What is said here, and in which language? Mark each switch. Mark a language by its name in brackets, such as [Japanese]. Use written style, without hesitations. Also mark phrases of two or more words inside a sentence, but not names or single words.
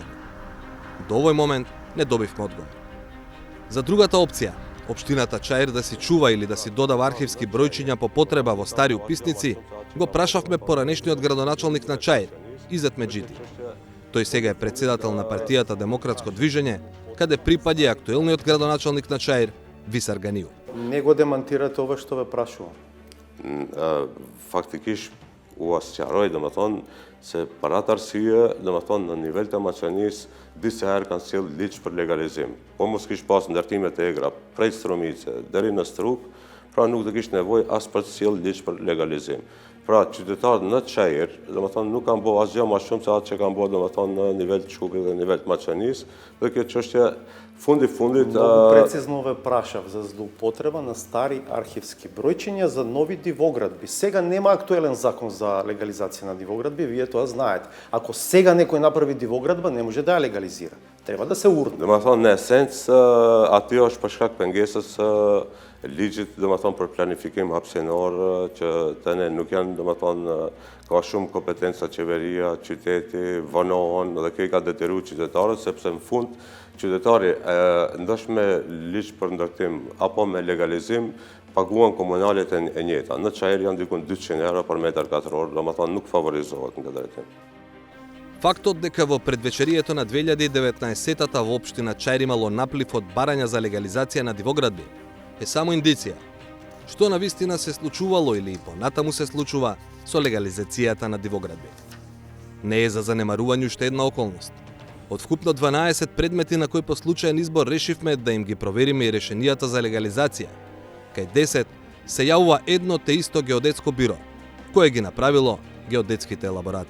[Macedonian] До овој момент не добивме одговор. За другата опција, општината Чаир да си чува или да си додава архивски бројчиња по потреба во стари уписници, го прашавме поранешниот градоначалник на Чаир, Изет Меджити. Тој сега е председател на партијата Демократско движење, каде припаѓа и актуелниот градоначалник на Чаир, Висар Ганију. Не го демонтирате ова што ве прашувам. [Albanian] Faktikisht u asqaroj, domethënë se parat arsye, domethënë në nivel të Maqanisë disa herë kanë sjell ligj për legalizim. Po mos kish pas ndërtimet e egra prej Stromice deri në Strup, pra nuk do kish nevojë as për të sjell ligj për legalizim. Pra qytetarët në Çajër, domethënë nuk kanë bërë asgjë më shumë se atë që kanë bërë domethënë në nivel të Shkupit dhe nivel të Maqanisë, dhe kjo çështje fundit [Macedonian] Много прецизно ве прашав за злоупотреба на стари архивски бројчиња за нови дивоградби. Сега нема актуелен закон за легализација на дивоградби, вие тоа знаете. Ако сега некој направи дивоградба, не може да ја легализира. Треба да се урне. [Albanian] Dhe më thonë, në esencë, aty është për shkak pengesës së ligjit, dhe më thonë, për planifikim hapësinor, që tani nuk janë, dhe më thonë, ka shumë kompetenca qeveria, qyteti, vonohen, dhe kjo i ka detyruar qytetarët, sepse në fund, qytetari, ndoshta me ligj për ndërtim, apo me legalizim, paguan komunalet e njëjta. Në Çajër janë dikun 200 euro për metër katror, dhe më thonë, nuk favorizohet në këtë drejtim. [Macedonian] Фактот дека во предвечерието на 2019-та во општина Чаир имало наплив од барања за легализација на дивоградби е само индиција што навистина се случувало или и понатаму се случува со легализацијата на дивоградби. Не е за занемарување уште една околност. Од вкупно 12 предмети на кои по случаен избор решивме да им ги провериме и решенијата за легализација, кај 10 се јавува едно те исто геодетско биро, кое ги направило геодетските елаборати.